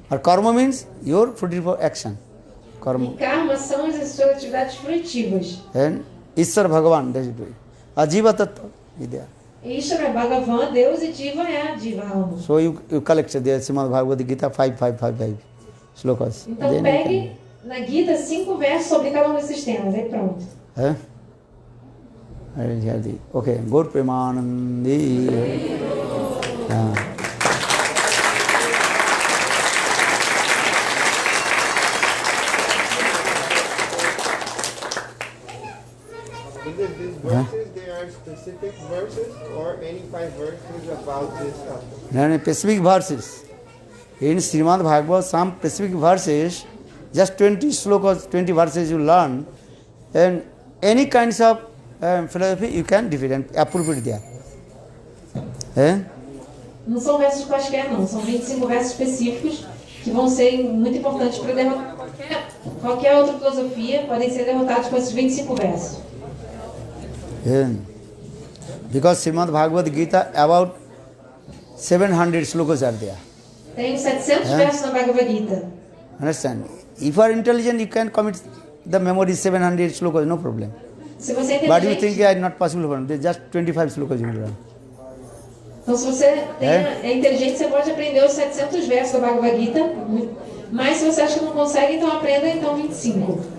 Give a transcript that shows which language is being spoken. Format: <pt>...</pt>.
<en>Or Karma means your fruitful action. Karma.</en> <pt>E Karma são as suas atividades fruitivas.</pt> <en>And Ishar Bhagavan does it. Ajiva Tattva is there.</en> <pt>Ishvara é Bhagavan, Deus, e Jiva é a Jiva, alma.</pt> <en>So you collect there Srimad Bhagavad Gita 5 slokas.</en> <pt>Então</pt> <en>Then you</en> <pt>pegue na Gita 5 versos sobre cada um desses temas. Aí pronto.</pt> <en>can- Okay, Gaur Premanandi. These verses, they are specific verses or any 5 verses about this topic? Then specific verses. In Srimad Bhagavad, some specific verses, just 20 slokas, 20 verses you learn, and any kinds of philosophy you can defeat and appropriate there.</en> <pt>Não são versos quaisquer, não. São 25 versos específicos que vão ser muito importantes para derrotar qualquer outra filosofia. Podem ser derrotados com esses 25 versos.</pt> <en>Because Srimad Bhagavad Gita, about 700 slokas are there.</en> <pt>Tem 700 versos na Bhagavad Gita.</pt> <en>Understand? If you are intelligent, you can commit the memory 700 slokas, no problem.</en> <pt>Se você é</pt> <en>But you</en> <pt>inteligente,</pt> <en>think, yeah, not possible for them. Just 25 slokas you will learn.</en> <pt>Então, se você é inteligente, você pode aprender os 700 versos da Bhagavad Gita. Mas se você acha que não consegue, então aprenda então 25.</pt>